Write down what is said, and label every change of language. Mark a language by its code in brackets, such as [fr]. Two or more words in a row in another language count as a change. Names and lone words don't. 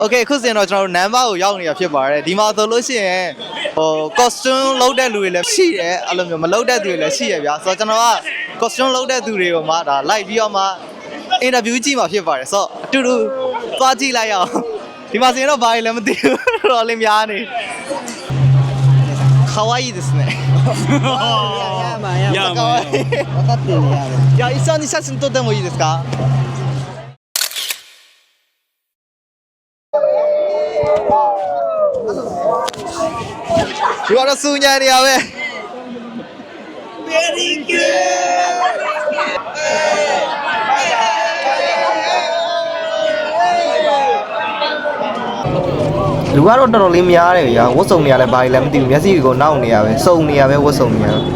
[my] Okay ခုစဉ်တော့ကျွန်တော်တို့နံပါတ်ကိုရောက်နေတာဖြစ်ပါတယ်ဒီမှာဆိုလို့ရှိရင်costume လုပ်တဲ့လူတွေလည်းရှိတယ်အဲ့လိုမျိုးမလုပ်တဲ့သူတွေလည်းရှိရဗျာဆိုတော့ကျွန်တော်က costume လုပ်တဲ့သူတွေကိုမှဒါ like ပြီးတော့မှ interview ကြည့်မှာဖြစ်ပါတယ်ဆိုတော့အတူတူသွားကြည့်လိုက်ရအောင်ဒီမှာဆိုရင်တော့ဘာတွေလည်းမသိဘူးတော့လည်းများနေ [ja] 可愛いですね。いや可愛い。分かってるねあれ。いや一緒に写真撮ってもいいですか？ [my] ဒီကတော့စူညာနေရပဲ [en] Very good [my] လူကတော့တော်တော်လေးများတယ်ဗျာဝတ်စုံနေရလဲဘာလဲမသိဘူးမျက်စိကိုနောက်နေရပဲစုံနေရပဲဝတ်စုံနေရ